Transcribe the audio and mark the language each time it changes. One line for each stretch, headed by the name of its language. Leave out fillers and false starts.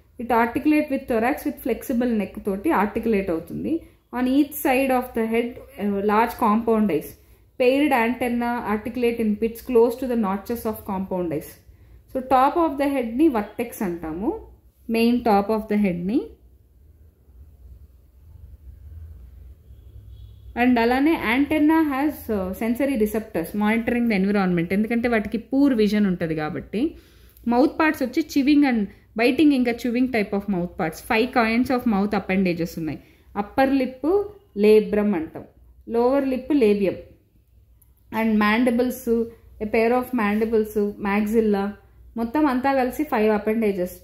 English: it articulate with thorax with flexible neck
Telugu: తోటి articulate అవుతుంది.
English: On each side of the head large compound eyes. Paired antenna articulate in pits close to the notches of compound eyes. So top of the head ni vertex antamu, main top of the head ni. And alane antenna has sensory receptors monitoring the environment.
Telugu: ఎందుకంటే వాటికి poor vision ఉంటుంది కాబట్టి.
English: Mouth parts వచ్చి chewing and biting ఇంకా chewing type of mouth parts. 5 kinds of mouth appendages ఉన్నాయి. Upper lip labrum అంటాం, lower lip labium and mandibles, a pair of mandibles, maxilla,
Telugu: మొత్తం అంతా కలిసి
English: 5 appendages.